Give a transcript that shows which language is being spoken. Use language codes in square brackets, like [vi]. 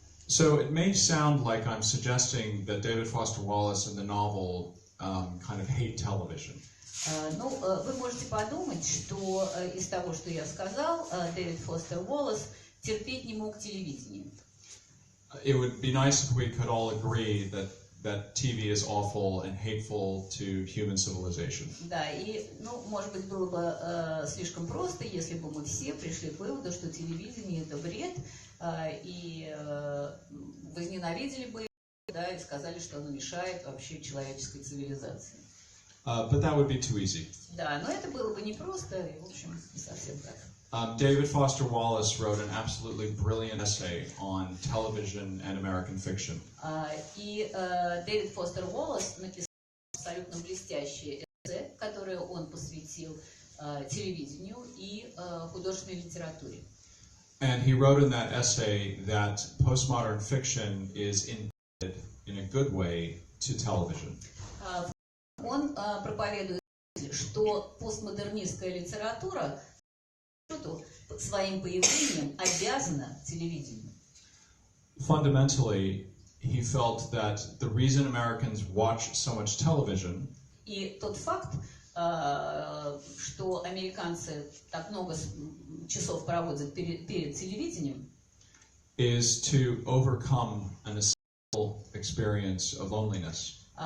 [en] So it may sound like I'm suggesting that David Foster Wallace in the novel kind of hate television. [ru] Вы можете подумать, что из того, что я сказал, Дэвид Фостер Уоллес терпеть не мог телевидение. [en] It would be nice if we could all agree that TV is awful and hateful to human civilization. [ru] Да, и, может быть, было бы слишком просто, если бы мы все пришли к выводу, что телевидение – это бред, и возненавидели бы его, да, и сказали, что оно мешает вообще человеческой цивилизации. [en] But that would be too easy. [ru] Да, но это было бы непросто, и, в общем, не совсем так. [en] David Foster Wallace wrote an absolutely brilliant essay on television and American fiction. [ru] И Дэвид Фостер Уоллес написал абсолютно блестящее эссе, которое он посвятил телевидению и художественной литературе. [en] And he wrote in that essay that postmodern fiction is indebted in a good way to television. [ru] Он проповедует, что постмодернистская литература своим появлением обязана телевидению. [en] Fundamentally, he felt that the reason Americans watch so much television [ru] И тот факт, что американцы так много часов проводят перед телевидением, [en] is to overcome an essential experience of loneliness.